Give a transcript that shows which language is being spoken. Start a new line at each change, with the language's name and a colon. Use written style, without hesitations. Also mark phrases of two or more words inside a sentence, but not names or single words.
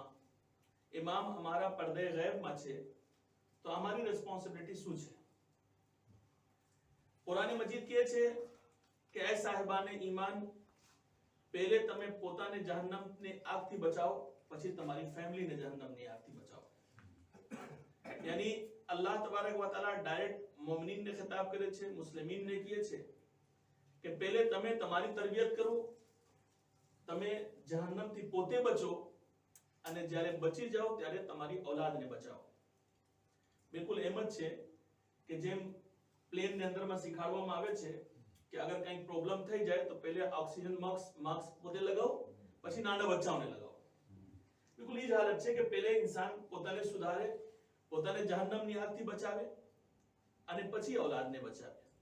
Gujarati: ઇમામ અમારા પડદે ગૈબમાં છે તો અમારી રિસ્પોન્સિબિલિટી શું છે? કુરાન મજીદ કહે છે કે એ સાહેબાને ઈમાન, પહેલે તમે પોતાને જહન્નમની આગથી બચાવો, પછી તમારી ફેમિલીને જહન્નમની આગથી બચાવો। यानी
Arabic: الله تبارك وتعالى
Gujarati: ડાયરેક્ટ મોમિનીન ને ખિતાબ કરે છે, મુસ્લિમીન ને કિએ છે કિ પહેલે તમે તમારી તરબિયત કરો, તમે જહન્નમ થી પોતે બચો, અને જ્યારે બચી જાઓ ત્યારે તમારી औलादને બચાવો। બિલકુલ એમ જ છે કે જેમ પ્લેનની અંદરમાં શીખવાડવામાં આવે છે કે અગર કંઈક પ્રોબ્લેમ થઈ જાય તો પહેલે ઓક્સિજન માસ્ક પોતે લગાવો, પછી નાના બચ્ચાઓને લગાવો। બિલકુલ એ જ હાલત છે કે પહેલે ઇન્સાન પોતાને સુધારે, પોતાને જહન્નમની આગથી બચાવે અને પછી औलादને બચાવે।